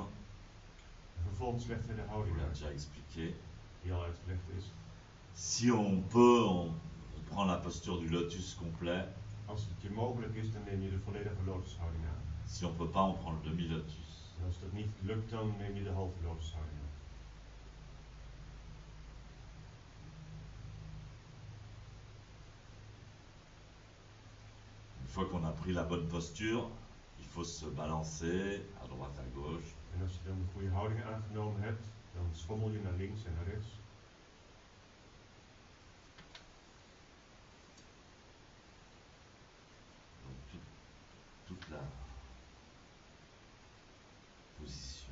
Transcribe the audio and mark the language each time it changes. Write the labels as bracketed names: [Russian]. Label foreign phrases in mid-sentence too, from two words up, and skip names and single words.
[Dutch] En vervolgens legt hij de [French] on [Dutch] houding [French] l'a [Dutch] uit, [French] déjà expliqué. [Dutch] die al uitgelegd is. [French] Si on peut, on prend la posture du lotus complet. [Dutch] Als het je mogelijk is, dan neem je de volledige lotushouding aan. [French] Si on ne peut pas, on prend le demi-lotus. [Dutch] En als dat niet lukt, dan neem je de halve lotushouding aan. [French] Une fois qu'on a pris la bonne posture, il faut se balancer à droite, à gauche. [Dutch] En als je dan de goede houding aangenomen hebt, dan schommel je naar links en naar rechts. [French] Donc toute la position.